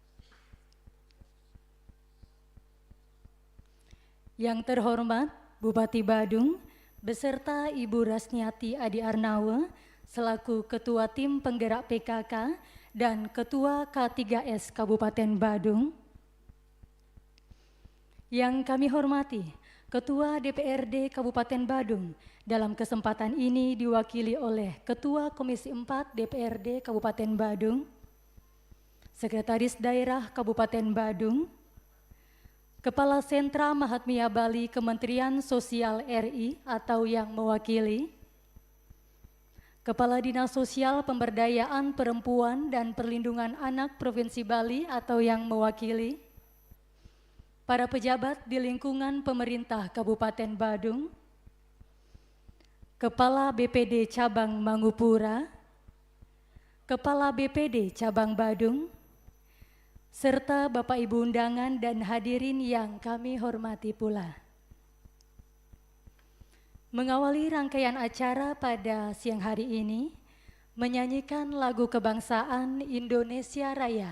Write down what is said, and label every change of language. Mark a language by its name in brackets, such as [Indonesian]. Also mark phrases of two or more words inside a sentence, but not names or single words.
[Indonesian] Yang terhormat Bupati Badung beserta Ibu Rasniati Adi Arnawa selaku Ketua Tim Penggerak PKK dan Ketua K3S Kabupaten Badung. Yang kami hormati Ketua DPRD Kabupaten Badung, dalam kesempatan ini diwakili oleh Ketua Komisi 4 DPRD Kabupaten Badung, Sekretaris Daerah Kabupaten Badung, Kepala Sentra Mahatmia Bali Kementerian Sosial RI atau yang mewakili, Kepala Dinas Sosial Pemberdayaan Perempuan dan Perlindungan Anak Provinsi Bali atau yang mewakili, para pejabat di lingkungan pemerintah Kabupaten Badung, Kepala BPD Cabang Mangupura, Kepala BPD Cabang Badung, serta Bapak Ibu undangan dan hadirin yang kami hormati pula. Mengawali rangkaian acara pada siang hari ini, menyanyikan lagu kebangsaan Indonesia Raya.